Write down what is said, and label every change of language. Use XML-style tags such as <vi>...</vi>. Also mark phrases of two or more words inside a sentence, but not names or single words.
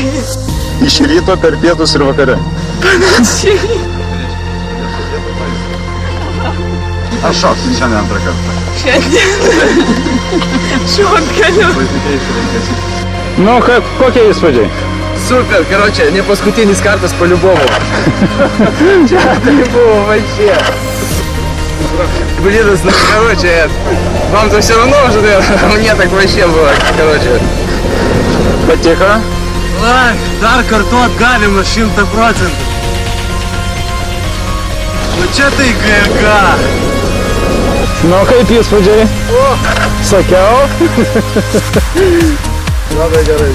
<lt>Iš ryto, per pietus ir vakare. Panašiai. Aš šoksiu šiandien antrą kartą. Šiandien. Šokaliu. Nu, kokie įspūdžiai? Super, короче, не paskutinis kartas по-любому. Čia tai buvo вообще.</lt> <ru>Блин, ну, короче, вам-то все равно уже, а мне так вообще было, короче.</ru> <lt>Patiko? Oi, dar kartuot galima 100%. Nu čia tai GG. Nu, kaip įspūdžiai? Sakiau? Labai gerai.</lt>